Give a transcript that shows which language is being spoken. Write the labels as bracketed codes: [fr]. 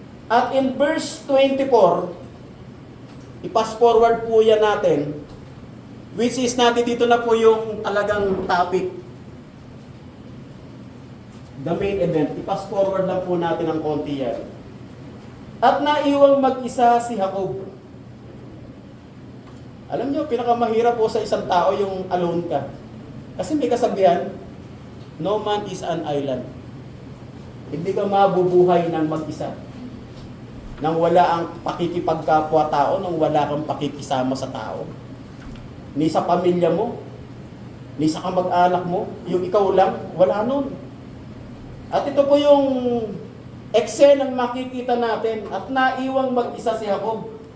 [tl] At in verse 24, i-pass forward po yan natin, which is natin dito na po yung talagang topic. [en] The main event. [tl] I-pass forward lang po natin ang konti yan. At naiwang mag-isa si Jacob. Alam nyo, pinakamahirap po sa isang tao yung alone ka. Kasi may kasabihan, [en] no man is an island. [tl] Hindi ka mabubuhay ng mag-isa. Nang wala ang pakikipagkapwa-tao, nang wala kang pakikisama sa tao. Ni sa pamilya mo, ni sa kamag-anak mo, yung ikaw lang, wala nun. At ito po yung eksenang makikita natin at naiwang mag-isa si Jacob.